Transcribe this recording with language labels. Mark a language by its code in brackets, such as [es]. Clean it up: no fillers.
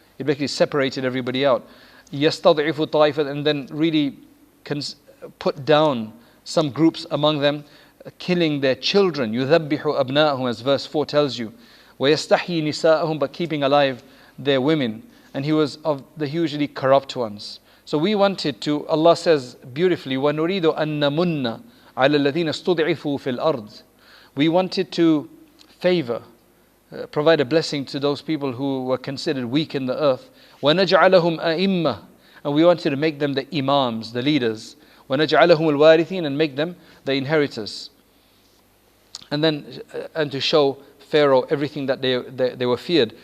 [en] It basically separated everybody out. [ar] يَسْتَضْعِفُ طَائِفَةً, [en] and then really put down some groups among them, killing their children. [ar] يُذَبِّحُ أَبْنَاءَهُم, [en] as verse 4 tells you. [ar] وَيَسْتَحْيِي نِسَاءَهُم, [en] but keeping alive their women. And he was of the hugely corrupt ones. So we wanted to, Allah says beautifully, [ar] وَنُرِيدُ أَن نَمُنَّ عَلَى الَّذِينَ اسْتُضْعِفُوا فِي الْأَرْضِ. [en] We wanted to favor, provide a blessing to those people who were considered weak in the earth. [ar] وَنَجْعَلَهُمْ أَئِمَّةً, [en] and we wanted to make them the imams, the leaders. [ar] وَنَجْعَلَهُمُ الْوَارِثِينَ, [en] and make them the inheritors. And to show Pharaoh everything that they were feared.